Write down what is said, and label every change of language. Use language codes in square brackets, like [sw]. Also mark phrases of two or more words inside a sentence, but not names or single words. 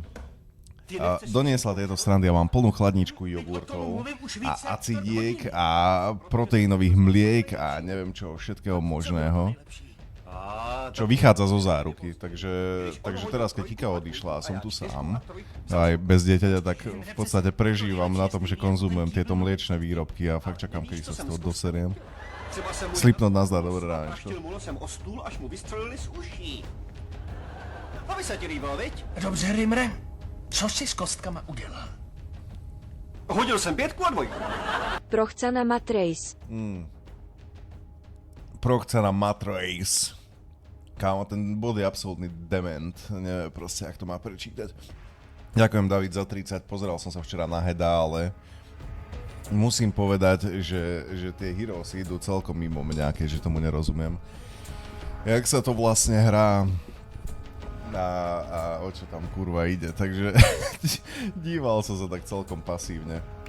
[sk] A doniesla tieto srandy a mám plnú chladničku jogurtov a acidiek a proteínových mliek a neviem čo, všetkého možného, čo vychádza zo záruky. Takže teraz, keď Kika odišla a som tu sám, aj bez dieťaťa, tak v podstate prežívam na tom, že konzumujem tieto mliečne výrobky a fakt čakám, kedy sa z toho doseriem. Slipnot nazdar, dobré ránečko. [cs] Dobře, Rimre. Co jsi s kostkama udělal? Hodil jsem 5 a 2. Prochca na matrace. Prochca na matrace. [sk] Kámo, ten bod je absolútny dement. Neviem proste, jak to má prečítať. Ďakujem, David, za 30. Pozeral som sa včera na Heda, ale musím povedať, že tie Heroesy idú celkom mimo mňa, keďže tomu nerozumiem. Jak sa to vlastne hrá a o čo tam kurva ide, takže díval som sa tak celkom pasívne.